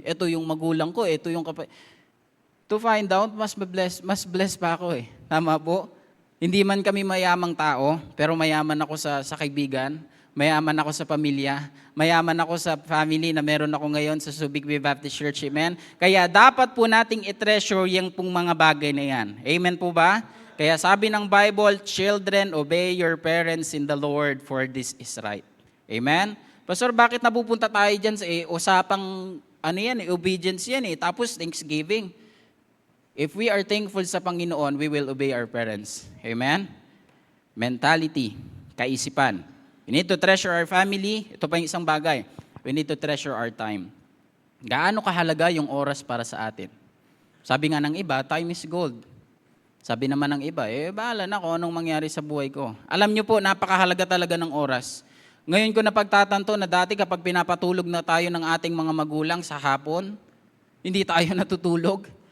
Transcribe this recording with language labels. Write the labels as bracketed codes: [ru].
[tl] Ito yung magulang ko, ito yung To find out, mas blessed pa ako eh. Tama po? Hindi man kami mayamang tao, pero mayaman ako sa kaibigan, mayaman ako sa pamilya, mayaman ako sa family na meron ako ngayon sa Subic Bay Baptist Church. Amen? Kaya dapat po nating i-treasure yung pong mga bagay na yan. Amen po ba? Kaya sabi ng Bible, [en] children, obey your parents in the Lord, for this is right. [tl] Amen? Pastor, bakit napupunta tayo dyan sa usapang, obedience yan eh, tapos Thanksgiving. [en] If we are thankful [tl] sa Panginoon, [en] we will obey our parents. Amen? [tl] Mentality, kaisipan. [en] We need to treasure our family. Ito pa yung isang bagay. We need to treasure our time. [tl] Gaano kahalaga yung oras para sa atin? Sabi nga ng iba, [en] time is gold. [tl] Sabi naman ng iba, bahala na kung anong mangyari sa buhay ko. Alam niyo po, napakahalaga talaga ng oras. Ngayon ko napagtatanto na dati kapag pinapatulog na tayo ng ating mga magulang sa hapon, hindi tayo natutulog.